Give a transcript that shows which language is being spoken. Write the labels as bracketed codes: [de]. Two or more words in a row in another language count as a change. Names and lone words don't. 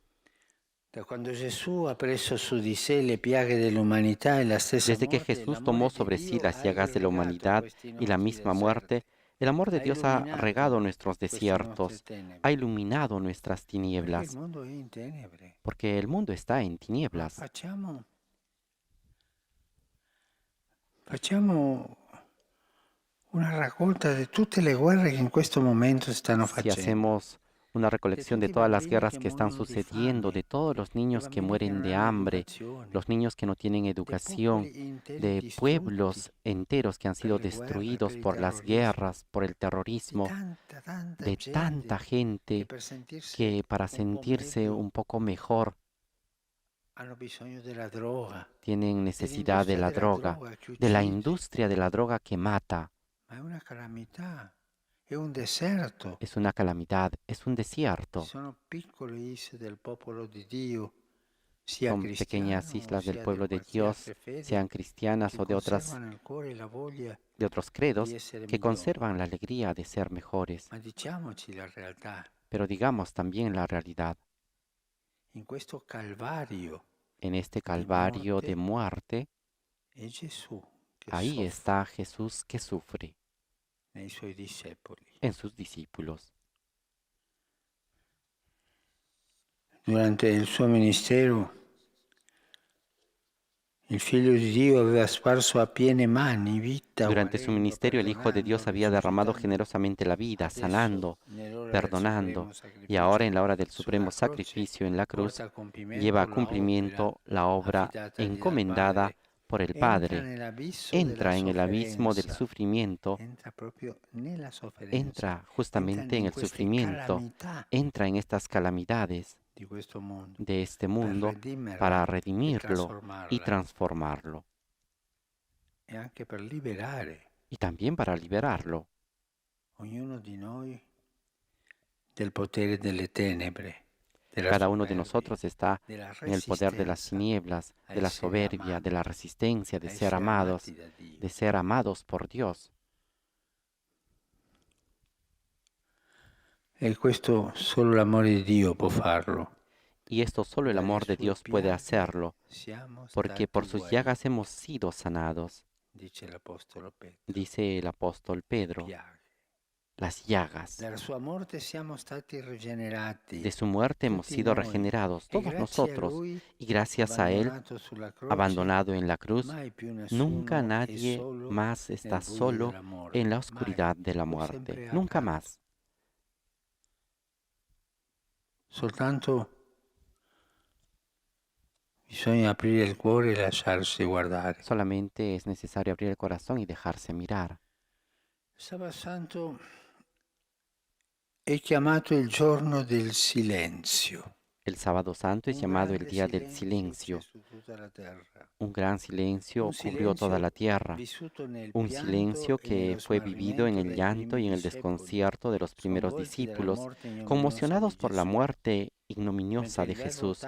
[es] Desde que Jesús tomó sobre sí las llagas de la humanidad y la misma muerte, el amor de Dios ha regado nuestros desiertos, ha iluminado nuestras tinieblas, porque el mundo está en tinieblas. [it] Facciamo una raccolta de tutte le guerre che in questo momento stanno [es] Si [it] facendo. [es] hacemos una recolección de todas las guerras que están sucediendo, de todos los niños que mueren de hambre, los niños que no tienen educación, de pueblos enteros que han sido destruidos por las guerras, por el terrorismo, de tanta gente que para sentirse un poco mejor [it] Hanno bisogno della droga, [es] tienen necesidad de la droga, de la industria de la droga que mata. [it] ma è una calamità, è un deserto. [es] Es una calamidad, es un desierto. [it] Sono piccole isole del popolo di Dio, sia [es] Son pequeñas [it] cristiano [es] islas del [it] sia [es] pueblo [it] di [es] de Dios, [it] qualsiasi fede, [es] sean cristianas [it] che [es] o de [it] conservano il cuore e la voglia [es] de otros credos, [it] di essere [es] que [it] migliori. [es] conservan la alegría de ser mejores. [it] Ma diciamoci la realtà, [es] Pero digamos también la realidad. [it] in questo calvario [es] En este calvario de muerte, [it] è Gesù che [es] ahí [it] soffre [es] está Jesús que sufre [it] nei suoi discepoli. [es] en sus discípulos. [it] Durante il suo ministero, il Figlio di Dio aveva sparso a piene mani vita, [es] Durante su [it] guarendo, [es] ministerio, el Hijo de Dios [it] perdonando, [es] había derramado [it] risuscitando. [es] generosamente la vida, [it] Adesso, [es] sanando, [it] nell'ora del [es] perdonando, [it] supremo [es] y [it] sacrificio [es] ahora en la hora del [it] sulla [es] supremo [it] croce, [es] sacrificio en la cruz, [it] porta a compimento [es] lleva a [it] la [es] cumplimiento la obra [it] affidatagli dal [es] encomendada [it] Padre. [es] por el [it] Entra [es] Padre. [it] nell'abisso [es] Entra [it] della [es] en el abismo del [it] sofferenza, [es] sufrimiento, [it] entra proprio nella sofferenza, [es] entra justamente en el [it] queste [es] sufrimiento, [it] calamità [es] entra en estas calamidades [it] di questo mondo, [es] de este mundo [it] redimerla [es] para [it] e [es] redimirlo y [it] trasformarla, [es] transformarlo, [it] e anche per liberare [es] y también para liberarlo, [it] ognuno di noi del potere delle tenebre, della [es] Cada uno de soberbia, nosotros está [it] della [es] en el poder de las [it] resistenza [es] tinieblas, [it] a [es] de la [it] essere [es] soberbia, de la [it] amati, [es] resistencia, [it] a [es] de ser [it] essere [es] amados, [it] amati da Dio. [es] de ser amados por Dios. [it] E questo solo l'amore di Dio può farlo. [es] Y esto solo el amor de Dios puede hacerlo, porque por sus llagas hemos sido sanados, dice el apóstol Pedro. Las llagas. De su muerte hemos sido regenerados, todos nosotros, y gracias a Él, abandonado en la cruz, nunca nadie más está solo en la oscuridad de la muerte, nunca más. [it] Soltanto bisogna aprire il cuore e lasciarsi guardare. [es] Solamente es necesario abrir el corazón y dejarse mirar. Sábado Santo [it] è chiamato il giorno del silenzio. [es] El sábado santo es llamado el día del silencio. Un gran silencio cubrió toda la tierra. Un silencio que fue vivido en el llanto y en el desconcierto de los primeros discípulos, conmocionados por la muerte ignominiosa de Jesús.